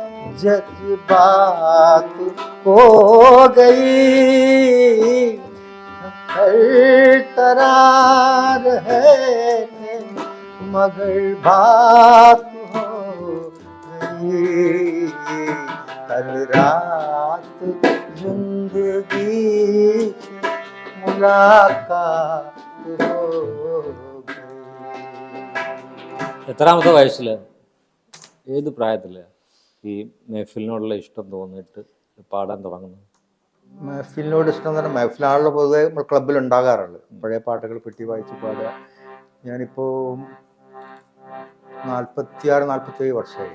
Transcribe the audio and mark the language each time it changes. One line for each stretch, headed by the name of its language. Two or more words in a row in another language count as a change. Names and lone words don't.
Hindi: जज्बात हो गई, हर तरार है मगर बात हो गई, कल रात जिंदगी से मुलाकात हो गई.
Malayalam: എത്രാമത്തെ വയസ്സിൽ, ഏത് പ്രായത്തിൽ ഈ മെഹഫിലിനോടുള്ള ഇഷ്ടം തോന്നിയിട്ട് പാടാൻ തുടങ്ങുന്നത്? മെഹഫിലിനോട് ഇഷ്ടം എന്ന് പറഞ്ഞാൽ മെഹഫിലാണല്ലോ പൊതുവെ നമ്മൾ ക്ലബ്ബിൽ ഉണ്ടാകാറുള്ളത്. പഴയ പാട്ടുകൾ പെട്ടി വായിച്ച് പാടുക. ഞാനിപ്പോൾ 46-47 വർഷമായി.